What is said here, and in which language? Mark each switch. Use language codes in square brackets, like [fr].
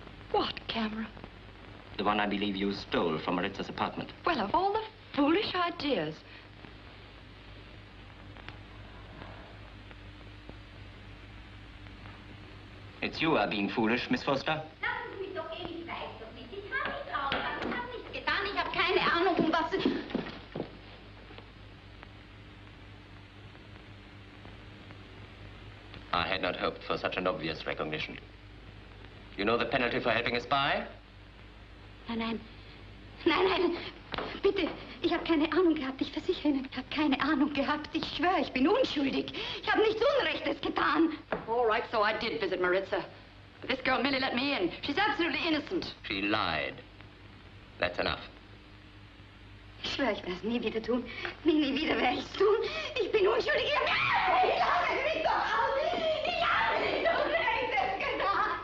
[en] What camera? The one I believe you stole from Maritza's apartment. Well, of all the foolish ideas. It's you who are being foolish, Miss Foster. [de] Lassen Sie mich doch ich weiß doch nicht. Ich habe nichts ausgegangen. Ich habe nichts getan. Ich habe keine Ahnung, um was es... [en] I had not hoped for such an obvious recognition. You know the penalty for helping a spy? [de] Nein, nein. Nein, nein. Bitte, Ich habe keine Ahnung gehabt, ich versichere Ihnen. Ich habe keine Ahnung gehabt. Ich schwöre, ich bin unschuldig. Ich habe nichts Unrechtes getan. [en] All right, so I did visit Maritza. But this girl merely let me in. She's absolutely innocent. She lied. That's enough. [de] Ich schwöre, ich werde es nie wieder tun. Nie wieder werde ich es tun. Ich bin unschuldig. Ich lasse mich doch aus. Ich habe nichts Unrechtes getan.